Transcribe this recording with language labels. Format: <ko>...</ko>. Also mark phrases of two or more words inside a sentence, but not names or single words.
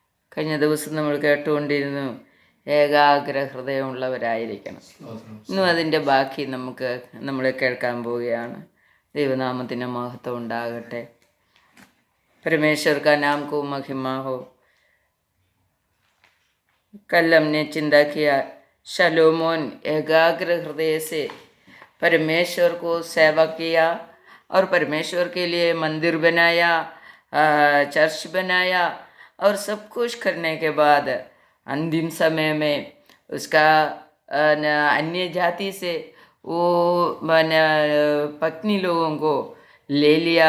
<ml>കഴിഞ്ഞ ദിവസം നമ്മൾ കേട്ടുകൊണ്ടിരുന്നു, ഏകാഗ്ര ഹൃദയമുള്ളവരായിരിക്കണം. ഇന്നും അതിൻ്റെ ബാക്കി നമ്മൾ കേൾക്കാൻ പോവുകയാണ്. ദൈവനാമത്തിന് മഹത്വം ഉണ്ടാകട്ടെ.</ml> <hi>परमेश्वर का नाम को महिमा हो। कल हमने चिंता किया, शलोमोन एकाग्र हृदय से परमेश्वर को सेवा किया और परमेश्वर के लिए मंदिर बनाया, चर्च बनाया और सब कुछ करने के बाद अंतिम समय में उसका अन्य जाति से वो पत्नी लोगों को ले लिया।</hi>